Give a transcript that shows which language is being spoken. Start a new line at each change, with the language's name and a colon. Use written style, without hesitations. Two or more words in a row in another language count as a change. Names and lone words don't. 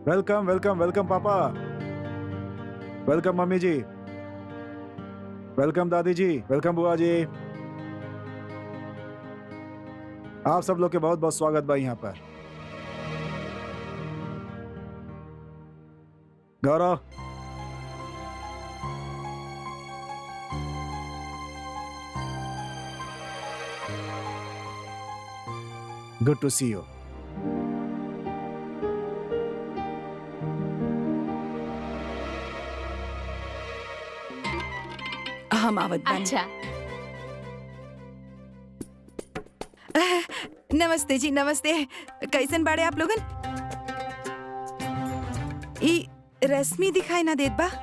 English: welcome welcome welcome
Bhojpuri: पापा, वेलकम मम्मी जी, वेलकम दादी जी, वेलकम बुआ जी। आप सब लोग के बहुत बहुत स्वागत बा यहाँ पर। गौरव,
English: good to see you.
Bhojpuri: हम आवत बानी। अच्छा नमस्ते जी, नमस्ते। कैसन बाड़े आप लोगन? ई रश्मि दिखाई ना देत बा।